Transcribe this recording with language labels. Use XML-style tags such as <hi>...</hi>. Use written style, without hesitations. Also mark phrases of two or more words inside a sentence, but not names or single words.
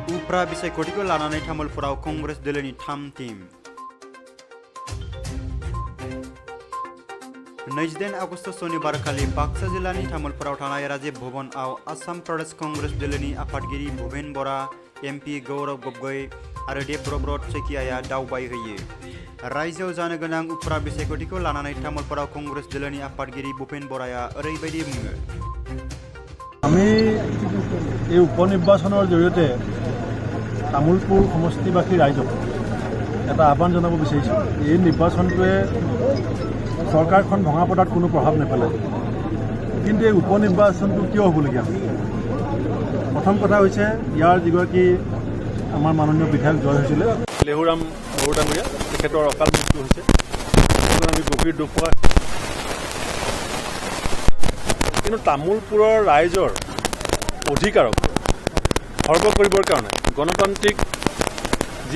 <brx>उफ्रा बिसायख'थिखौ लानानै तामुलपुराव कंग्रेस दोलोनि 3 टीम 29 आगस्ट शनिबार खालि बाक्सा जिल्लानि तामुलपुराव थानाय राजीव भवनआव आसाम प्रदेश कंग्रेस दोलोनि आफादगिरि भुपेन बरा एमपि गौरव गगৈ आरो देबब्रत शइकियाया दावबायहैयो रायजोआव जानो गोनां उफ्रा बिसायख'थिखौ लानानै तामुलपुराव कंग्रेस दोलोनि आफादगिरि भुपेन बराया ओरैबायदि बुङो</brx> <as>আমি এই উপনিৰ্বাচনৰ জৰিয়তে তামুলপুৰ সমষ্টিবাসী ৰাইজক এটা আহ্বান জনাব বিচাৰিছোঁ এই নিৰ্বাচনটোৱে চৰকাৰখন ভঙা পতাত কোনো প্ৰভাৱ নেপেলায় কিন্তু এই উপনিৰ্বাচনটো কিয় হ'বলগীয়া প্ৰথম কথা হৈছে ইয়াৰ যিগৰাকী আমাৰ মাননীয় বিধায়ক জয় হৈছিলে লেহুৰাম বৰুডাঙৰীয়া তেখেতৰ অকাল মৃত্যু হৈছে আমি গভীৰ দুখ পোৱা কিন্তু তামুলপুৰৰ ৰাইজৰ অধিকাৰক খৰ্ব কৰিবৰ কাৰণে গণতান্ত্ৰিক যি</as>